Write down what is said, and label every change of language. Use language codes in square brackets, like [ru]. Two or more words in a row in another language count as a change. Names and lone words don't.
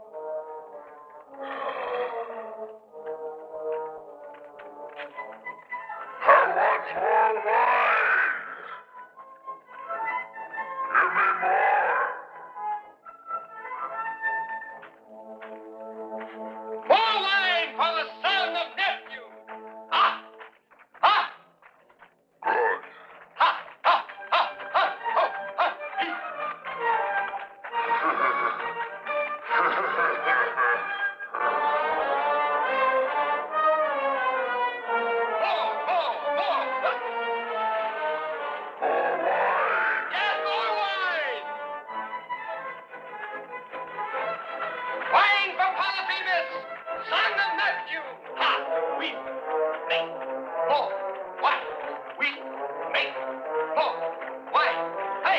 [en] I want more wine. Give me more. More wine for the son of Neptune. Ah! Ah! Good. Ha! Ha! Ha! Ha! Ho! Ha! More! More! More! Yes, more wine! Wine for Polyphemus, son of Neptune! Ha! We make more wine. We make more wine. Hey!